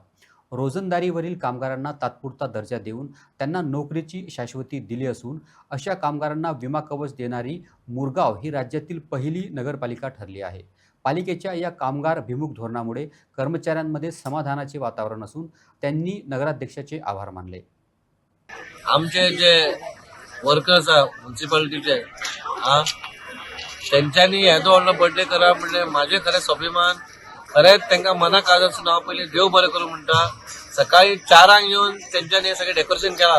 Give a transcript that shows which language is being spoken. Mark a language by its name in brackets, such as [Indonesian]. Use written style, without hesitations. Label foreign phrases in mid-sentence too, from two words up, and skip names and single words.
[Marathi] रोजंदारीवरील कामगारांना तात्पुरता दर्जा देऊन त्यांना नोकरीची शाश्वती दिली असून अशा कामगारांना विमा कवच देणारी मुरगाव ही राज्यातील पहिली नगरपालिका ठरली आहे। पालिकेच्या या कामगार भिमुख धोरणामुळे कर्मचाऱ्यांमध्ये समाधानाचे वातावरण असून त्यांनी नगराध्यक्षाचे आभार मानले। [Konkani] आमचे जे वर्कर्स आहात म्युन्सिपालिटीचे त्यांच्यानी येदो व्हडलो बर्थडे करा म्हणजे माझे खरे स्वाभिमान खरेंच तांकां मनाक काळजासून हांव पयलीं देव बरें करूं म्हणटा। सकाळी 4 येवन तेंच्यांनी सगळें डेकोरेशन केलां।